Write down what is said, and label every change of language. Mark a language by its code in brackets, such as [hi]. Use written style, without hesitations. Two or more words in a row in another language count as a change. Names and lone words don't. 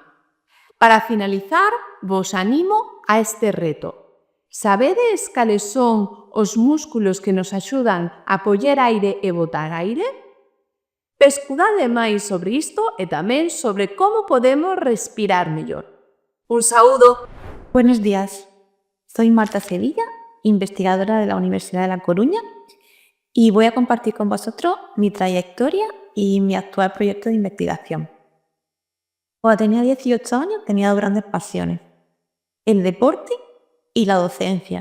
[gl] Para finalizar, vos animo a este reto. Sabedes cales son os músculos que nos axudan a coller aire e botar aire? Pescudade máis sobre isto e tamén sobre como podemos respirar mellor. Un saúdo! [es] Buenos días, soy Marta Sevilla, investigadora de la Universidad de La Coruña, y voy a compartir con vosotros mi trayectoria y mi actual proyecto de investigación. Cuando tenía 18 años tenía dos grandes pasiones, el deporte y la docencia.